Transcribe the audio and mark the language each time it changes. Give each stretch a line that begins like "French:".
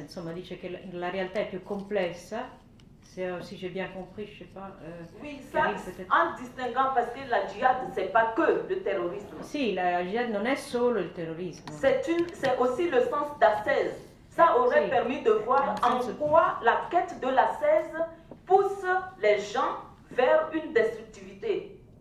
Italian: Insomma, dice che la realtà è più complessa.
French: Si j'ai bien compris, je sais pas. Oui, ça, en distinguant, parce que la djihad, c'est pas que le terrorisme.
Italian: Sì, la djihad non è solo il terrorismo.
French: C'est aussi le sens d'ascèse. Ça aurait permis de voir en quoi la quête de l'ascèse pousse les gens vers une destructivité.